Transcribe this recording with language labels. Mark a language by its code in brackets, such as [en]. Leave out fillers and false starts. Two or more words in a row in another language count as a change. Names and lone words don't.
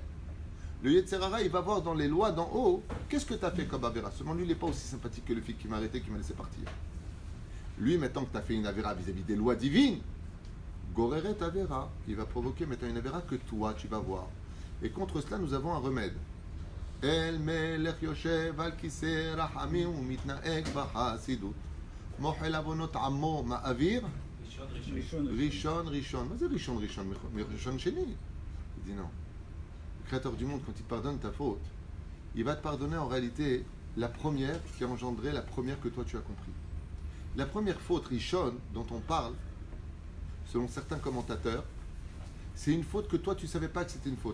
[fr] Le Yetzerara, il va voir dans les lois d'en haut, qu'est-ce que tu as fait comme Avera? Seulement lui, il n'est pas aussi sympathique que le flic qui m'a arrêté, qui m'a laissé partir. Lui, maintenant que tu as fait une Avera vis-à-vis des lois divines, [he] גוררת עבירה, [fr] il va provoquer maintenant une Avera que toi, tu vas voir. Et contre cela, nous avons un remède. [he] אל מלך יושב על כסא רחמים ומתנהג בחסידות. מוחל עונות עמו מעביר. [fr] Rishon. Mais c'est Rishon. Mais [he] ראשון שני. [fr] Il dit non. Le Créateur du monde, quand il pardonne ta faute, il va te pardonner en réalité la première qui a engendré la première que toi tu as compris. La première faute, Rishon, dont on parle, selon certains commentateurs, c'est une faute que toi tu ne savais pas que c'était une faute.